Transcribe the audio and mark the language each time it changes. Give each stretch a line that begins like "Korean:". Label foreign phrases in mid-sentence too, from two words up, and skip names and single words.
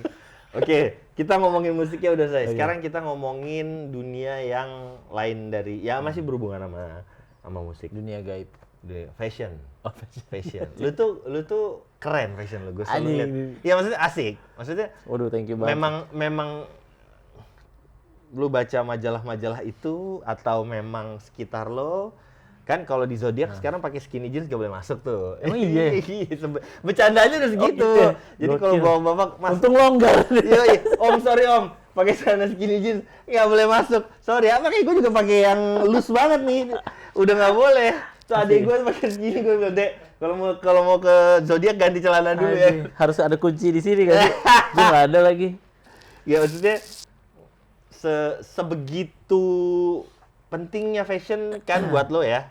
Indonesian: Oke, kita ngomongin musiknya udah selesai. Sekarang kita ngomongin dunia yang lain dari ya masih berhubungan sama musik. Dunia gaib. Fashion. Oh, fashion. Fashion. Lu tuh keren fashion lu. Gue selalu lihat. Iya maksudnya asik. Maksudnya Waduh,
English: thank you banget.
Indonesian: memang lu baca majalah-majalah itu atau memang sekitar lo kan kalau di Zodiac sekarang pakai
English: skinny jeans
Indonesian: gak boleh masuk tuh. Emang iya? Bercandanya udah segitu. Oh, gitu. Jadi kalau bapak-bapak masuk. Untung longgar. Iya, om sorry om, pakai celana
English: skinny jeans
Indonesian: nggak boleh masuk. Sorry, apa kayak gue juga pakai yang loose banget nih. Udah nggak boleh. Tuh adik gue pakai skinny, gue bilang dek, kalau mau ke Zodiac ganti celana dulu ya. Harus ada kunci di sini kan? Gue nggak ada lagi. Ya maksudnya sebegitu pentingnya fashion kan buat lo ya.